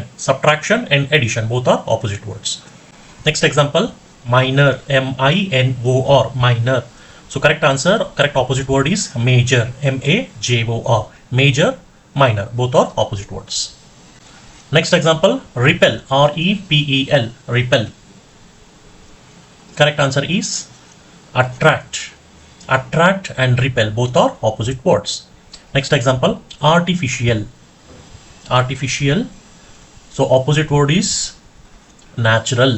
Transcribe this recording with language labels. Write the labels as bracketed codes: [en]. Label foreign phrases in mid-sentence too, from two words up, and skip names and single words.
[en] Subtraction and addition, both are opposite words. Next example, minor. M-I-N-O-R, minor. So correct answer, correct opposite word is major. M-A-J-O-R, major, minor, both are opposite words. Next example, repel. R-E-P-E-L, repel. Correct answer is attract. Attract and repel, both are opposite words. Next example, artificial. Artificial. So opposite word is natural.